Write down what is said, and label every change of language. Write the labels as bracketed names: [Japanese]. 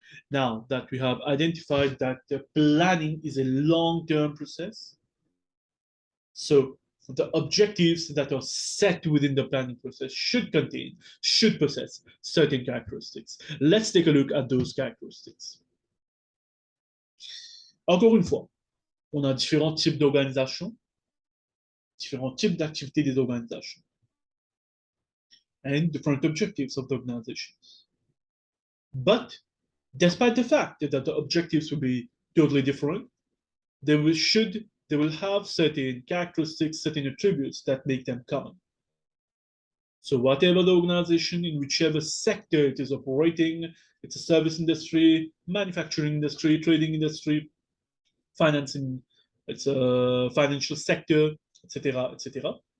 [English] Now that we have identified that planning is a long-term process, so the objectives that are set within the planning process should possess certain characteristics. Let's take a look at those characteristics. [French] Encore une fois, on a différents types d'organisations, différents types d'activités des organisations, [English] and different objectives of the organizations. But despite the fact that the objectives will be totally different, they should they will have certain characteristics, certain attributes that make them common. So whatever the organization in whichever sector it is operating, it's a service industry, manufacturing industry, trading industry, financing, it's a financial sector, etc., etc.